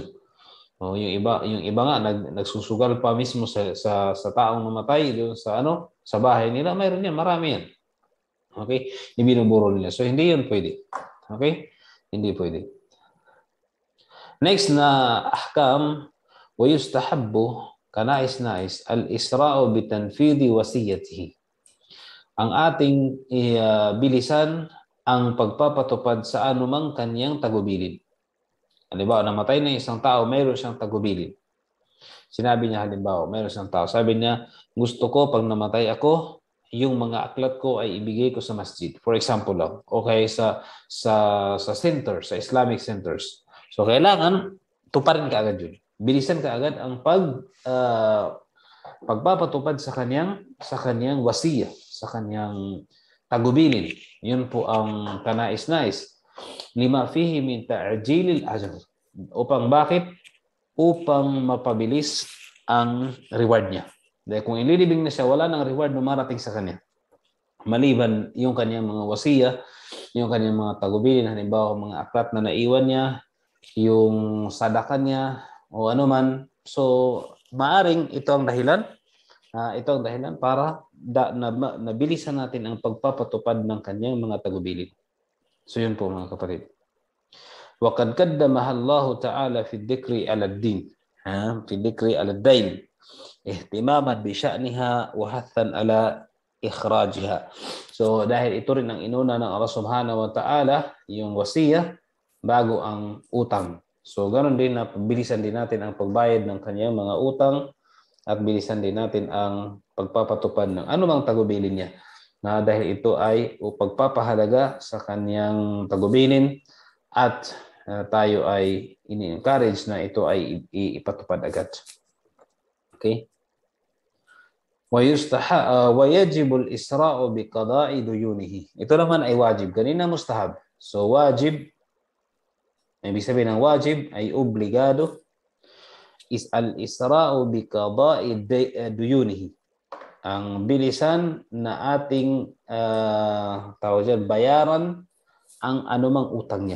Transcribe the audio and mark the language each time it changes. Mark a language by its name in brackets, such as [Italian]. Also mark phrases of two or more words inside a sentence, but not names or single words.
[Filipino] Yung iba nga nagsusugal pa mismo sa taong namatay doon sa bahay nila, mayroon yan, marami yan. Okay? Ibinuburo nila. So, hindi yun pwede. Okay? Hindi pwede. [Arabic] Next na ahkam, ويستحب kanais-nais الإسراع بتنفيذ وصيته. [Filipino] Ang ating bilisan ang pagpapatupad sa anumang kanyang tagubilin. Halimbawa, namatay na isang tao, mayroon siyang tagubilin. Sinabi niya halimbawa, mayroon siyang tao. Sabi niya, gusto ko pag namatay ako, yung mga aklat ko ay ibigay ko sa masjid. [English] For example lang. [Filipino] Okay, sa center, sa [English] Islamic centers. [Filipino] So, kailangan tuparin ka agad yun. Bilisan ka agad ang pagpapatupad sa kanyang wasiya, sa kanyang tagubilin. Yun po ang kanais-nais. [Arabic] لما فيه من تعجيل الأجر. [Filipino] Bakit? Upang mapabilis ang reward niya. Dahil kung ililibing na siya, wala nang reward na marating sa kanya. Maliban yung kanyang mga wasiya, yung kanyang mga tagubilin, halimbawa mga aklat na naiwan niya, yung sadaka niya, o anuman. So, maaring ito ang dahilan. Ito ang dahilan para nabilisan natin ang pagpapatupad ng kanyang mga tagubilin. So, yun po mga kapatid. [Arabic] وَقَدْ قَدَّمَهَا اللَّهُ تَعَالَى فِي الذِّكْرِ عَلَى الدِّينِ في الذِّكْرِ عَلى الدَّيْنِ اهتماما بشأنها وحثا على إخراجها. [Filipino] So dahil ito rin ang inuna ng Allah [Arabic] سبحانه وتعالى, [Filipino] yung wasiya bago ang utang. So ganoon din na pabilisan din natin ang pagbayad ng kanyang mga utang at bilisan din natin ang pagpapatupad ng anumang tagubilin niya. Dahil ito ay pagpapahalaga sa kanyang tagubilin at tayo ay ini-encourage na ito ay ipatupad agad. Okay? [Arabic] وَيَجِبُ الْإِسْرَاءُ بِقَضَاءِ دُيُونِهِ. [Filipino] Ito naman ay wajib. Kanina mustahab. So wajib, ibig sabihin ng wajib ay obligado, is [Arabic] الإسراع بقضاء ديونه. [Filipino] Ang bilisan na ating bayaran ang anumang utang niya.